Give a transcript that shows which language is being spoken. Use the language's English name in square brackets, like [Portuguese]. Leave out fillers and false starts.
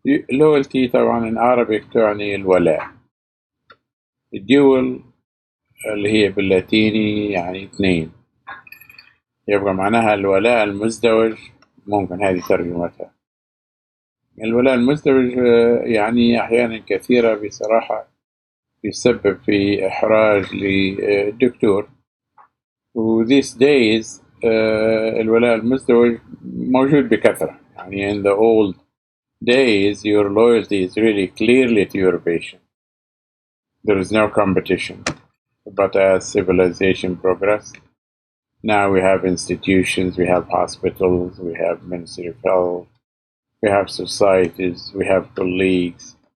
[Arabic] Loyalty طبعا [English] in Arabic [Arabic] تعني الولاء. الدول اللي هي باللاتيني يعني اثنين، يبقى معناها الولاء المزدوج. ممكن هذه ترجمتها. الولاء المزدوج يعني أحيانا كثيرة بصراحة يسبب في إحراج للدكتور. و [English] these days [Arabic] الولاء المزدوج موجود بكثرة. [English] يعني in the old days your loyalty is really clearly to your patient. There is no competition. But as civilization progressed, now we have institutions, we have hospitals, we have Ministry of Health, we have societies, we have colleagues.